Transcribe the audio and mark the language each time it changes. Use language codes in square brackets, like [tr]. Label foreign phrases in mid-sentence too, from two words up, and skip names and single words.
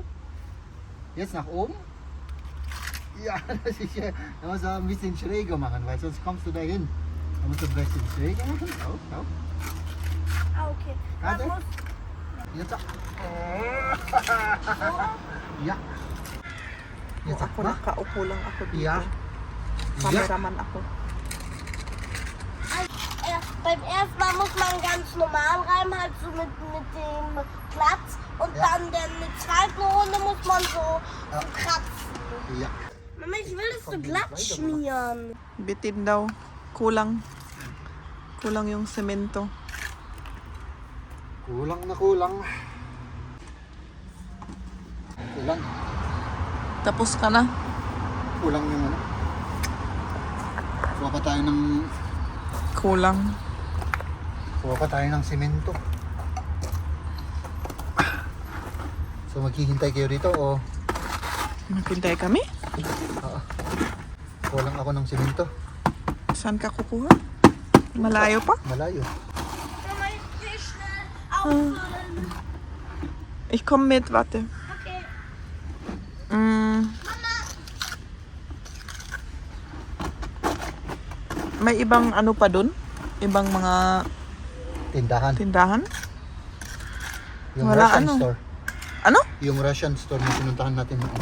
[de] Jetzt nach oben. Ja, das ist ja. Da musst du ein bisschen schräger machen, weil sonst kommst du da hin. Da musst du ein bisschen schräger machen. Auf, auf. Ah, okay. Warte. Man muss Jetzt. Ja. Jetzt [tl] Ako [de] mach. [tl] nakaupo lang ako dito. [de] Ja. Ja. [tl] Cameraman ako. [de] beim ersten Mal muss man ganz normal rein, halt so mit dem Platz. Und Ja. dann in der zweiten Runde muss man so Ja. kratzen. Ja. Mama, ich will das so glatt schmieren. [tl] Bitin daw. Kulang. Kulang yung semento. Kulang na kulang. Kulang. Tapos ka na. Kulang yung ano. Kuha pa tayo ng Kulang. semento. So maghihintay kayo dito o Maghintay kami? kulang ako ng semento? Saan ka kukuha? Malayo pa? Malayo. [de] Mama, ich will schnell auffüllen. Ich komme mit, warte. Okay. [tl] May ibang ano pa dun? Ibang mga Tindahan. tindahan? Yung Wala, Russian ano? store. Ano? Yung [en] Russian store [tl] na pinuntahan natin noon.